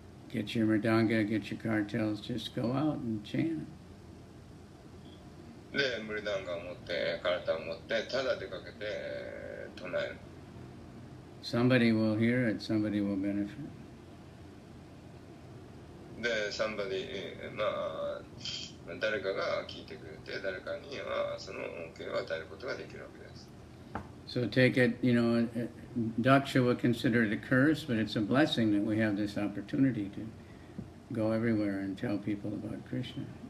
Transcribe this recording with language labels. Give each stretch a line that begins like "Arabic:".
English: Get your mridanga, get your cartels. Just go out and chant.
Japanese: で、ムリダンガを持って、カルタを持って、ただ出かけて唱える。
English: Somebody will hear it. Somebody will benefit.
Japanese: で、まあ、誰かが聞いてくれて、誰かにはその恩恵を与えることができるわけです。
English: So take it, Daksha would consider it a curse, but it's a blessing that we have this opportunity to go everywhere and tell people about Krishna.